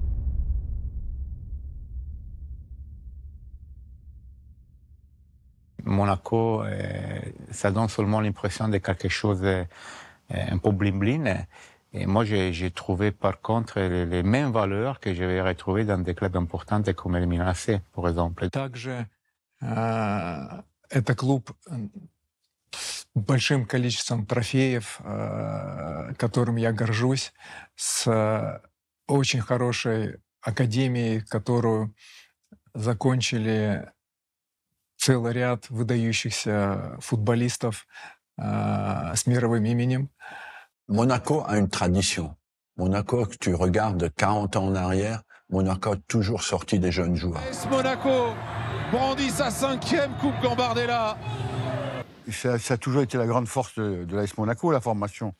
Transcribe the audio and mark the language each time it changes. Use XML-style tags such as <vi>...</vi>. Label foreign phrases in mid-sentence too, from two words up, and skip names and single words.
<fr>Monaco, ça donne seulement l'impression de quelque chose un peu bling-bling. Et moi, j'ai trouvé par contre les mêmes valeurs que j'avais retrouvées dans des clubs importants comme le Milan AC, par exemple.</fr> <ru>Также это клуб с большим количеством трофеев, которым я горжусь, с очень хорошей академией, которую закончили целый ряд выдающихся футболистов с мировым именем.</ru> <fr>Monaco a une tradition. Monaco, que tu regardes 40 ans en arrière, Monaco a toujours sorti des jeunes joueurs. Monaco brandit sa 5e Coupe Gambardella. Ça a toujours été la grande force de l'AS Monaco, la formation.</fr>